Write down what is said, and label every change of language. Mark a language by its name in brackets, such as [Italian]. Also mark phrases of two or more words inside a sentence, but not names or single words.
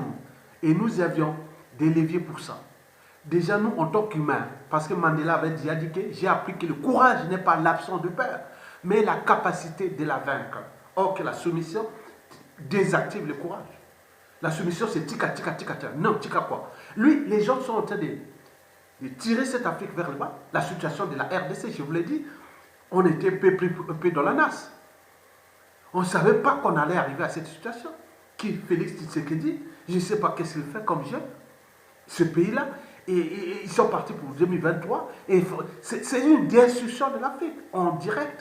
[French] Et nous avions des leviers pour ça. Déjà, nous, en tant qu'humains, parce que Mandela avait déjà dit que j'ai appris que le courage n'est pas l'absence de peur, mais la capacité de la vaincre. Or que la soumission désactive le courage. La soumission, c'est tika, tika, tika, tika. Non, tika quoi? Lui, les gens sont en train de tirer cette Afrique vers le bas. La situation de la RDC, je vous l'ai dit, on était un peu dans la nasse. On ne savait pas qu'on allait arriver à cette situation. Qui, Félix Tshisekedi, je ne sais pas qu'est-ce qu'il fait comme jeune, ce pays-là, et ils sont partis pour 2023, et c'est une destruction de l'Afrique, en direct.